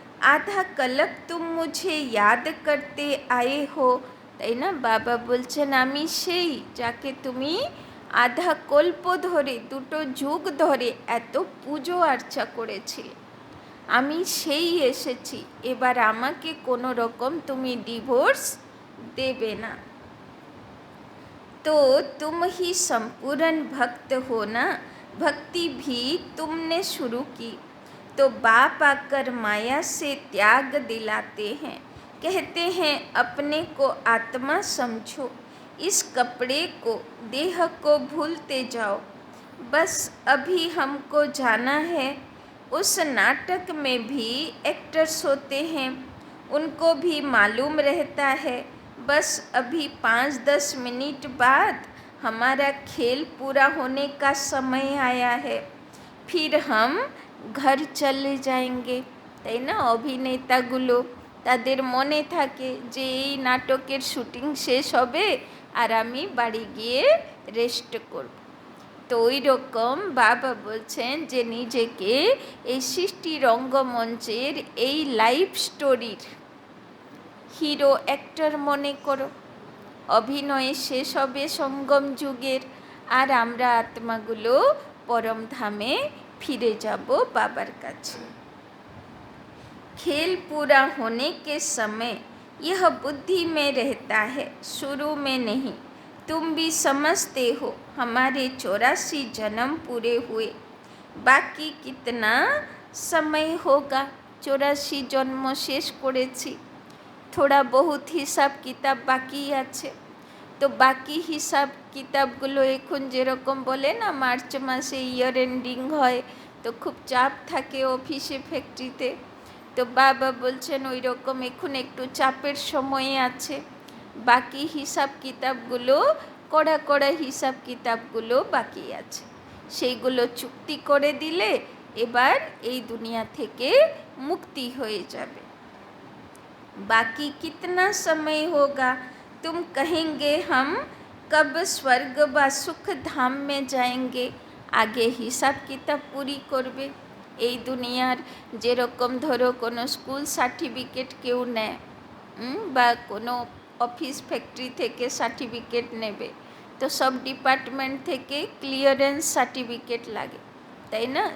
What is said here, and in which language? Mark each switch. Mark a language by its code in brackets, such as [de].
[hi] आधा कलक तुम मुझे याद करते आए हो, [bn] তাই না? বাবা বলছেন আমি সেই যাকে তুমি আধা কল্প ধরে, দুটো যুগ ধরে এত পুজো আর্চা করেছিলে। আমি সেই এসেছি, এবার আমাকে কোনো রকম তুমি ডিভোর্স দেবে না। [hi] तो तुम ही संपूर्ण भक्त हो ना, भक्ति भी तुमने शुरू की। तो बाप आकर माया से त्याग दिलाते हैं, कहते हैं अपने को आत्मा समझो, इस कपड़े को, देह को भूलते जाओ। बस अभी हमको जाना है। उस नाटक में भी एक्टर्स होते हैं, उनको भी मालूम रहता है बस अभी 5-10 मिनट बाद हमारा खेल पूरा होने का समय आया है, फिर हम घर चले जाएंगे। [bn] তাই না? অভিনেতাগুলো তাদের মনে থাকে যে এই নাটকের শুটিং শেষ হবে আর আমি বাড়ি গিয়ে রেস্ট করব। তো ওই রকম বাবা বলছেন যে নিজেকে এই সৃষ্টি রঙ্গমঞ্চের এই লাইফ স্টোরির হিরো অ্যাক্টর মনে করো। অভিনয়ে শেষ হবে সঙ্গম যুগের, আর আমরা আত্মাগুলো পরমধামে ফিরে যাব বাবার কাছে। [hi] खेल पूरा होने के समय यह बुद्धि में रहता है, शुरू में नहीं। तुम भी समझते हो हमारे 84 जन्म पूरे हुए, बाकी कितना समय होगा। 84 जन्म शेष [bn] করেছি, [hi] थोड़ा बहुत हिसाब किताब बाकी [bn] আছে। তো বাকি হিসাব কিতাবগুলো এখন যেরকম বলে না মার্চ মাসে ইয়ার এন্ডিং হয়, তো খুব চাপ থাকে অফিসে ফ্যাক্টরিতে। তো বাবা বলছেন ওই রকম এখন একটু চাপের সময়ে আছে, বাকি হিসাব কিতাবগুলো, কড়া কড়া হিসাব কিতাবগুলো বাকি আছে, সেইগুলো চুক্তি করে দিলে এবার এই দুনিয়া থেকে মুক্তি হয়ে যাবে। [hi] बाकी कितना समय होगा, तुम कहेंगे हम कब स्वर्ग व सुख धाम में जाएंगे। [bn] আগে হিসাব কিতাব পুরি করবে। এই দুনিয়ার যেরকম ধরো কোনো স্কুল সার্টিফিকেট কেউ নেয়, বা কোনো অফিস ফ্যাক্টরি থেকে সার্টিফিকেট নেবে, তো সব ডিপার্টমেন্ট থেকে ক্লিয়ারেন্স সার্টিফিকেট লাগে, তাই না?